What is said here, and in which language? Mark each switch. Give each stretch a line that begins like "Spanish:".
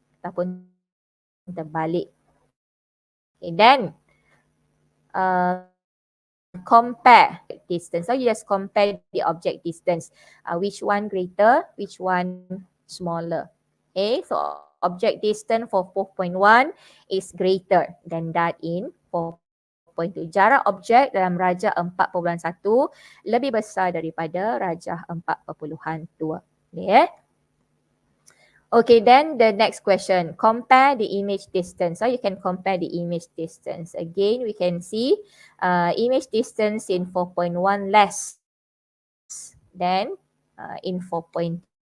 Malay: Ataupun terbalik.
English: Okay, then compare distance. So you just compare the object distance. Which one greater, which one smaller. Okay, so object distance for 4.1 is greater than that in 4.2.
Malay: Jarak objek dalam rajah 4.1 lebih besar daripada rajah 4.2.
English: Okay. Okay, then the next question. Compare the image distance. So you can compare the image distance. Again, we can see image distance in 4.1 less than in 4.2.